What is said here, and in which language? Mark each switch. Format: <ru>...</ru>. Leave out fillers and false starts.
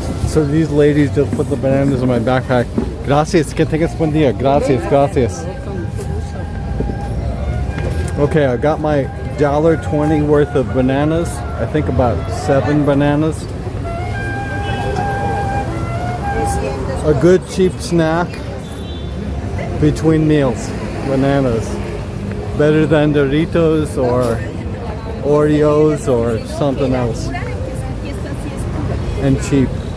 <en>So these ladies just put the bananas in my backpack.</en> <es>Gracias, que tengas buen día. Gracias, gracias.</es> <en>Okay, I got my $1.20 worth of bananas. I think about 7 bananas. A good cheap snack between meals. Bananas. Better than Doritos or Oreos or something else. And cheap.</en>